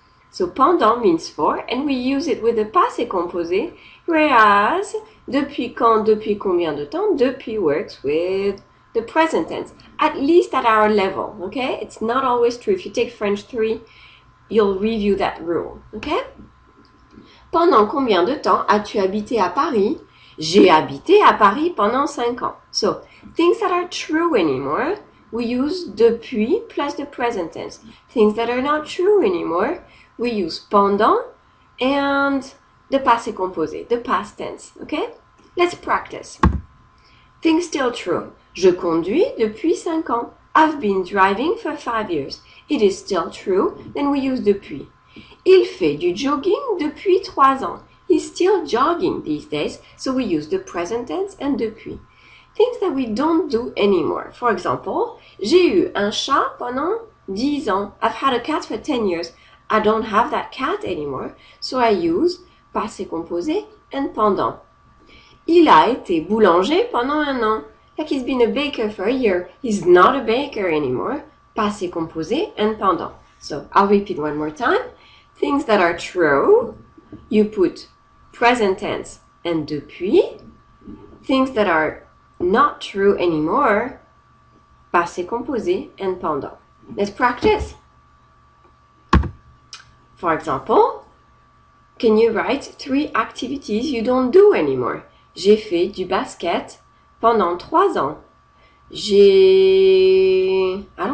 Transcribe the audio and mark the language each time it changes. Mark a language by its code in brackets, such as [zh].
[en] So pendant means for, and we use it with the passé composé, whereas depuis quand, depuis combien de temps, depuis works with the present tense, at least at our level, okay? It's not always true. If you take French 3, you'll review that rule, okay? [fr] Pendant combien de temps as-tu habité à Paris? J'ai habité à Paris pendant 5 ans. [en] So, things that are true anymore, we use depuis plus the present tense. Things that are not true anymore, we use pendant and the passé composé, the past tense, okay? Let's practice. Things still true. [fr] Je conduis depuis 5 ans. [en] I've been driving for 5 years. It is still true, then we use depuis. [fr] Il fait du jogging depuis 3 ans. [en] He's still jogging these days, so we use the present tense and depuis. Things that we don't do anymore. [fr] For example, j'ai eu un chat pendant 10 ans. [en] I've had a cat for 10 years. I don't have that cat anymore, so I use passé composé and pendant. [fr] Il a été boulanger pendant 1 an. [en] Like he's been a baker for a year. He's not a baker anymore. Passé composé and pendant. So I'll repeat one more time. Things that are true, you put present tense and depuis. Things that are not true anymore, passé composé and pendant. Let's practice. For example, can you write 3 activities you don't do anymore? [fr] J'ai fait du basket pendant 3 ans. J'ai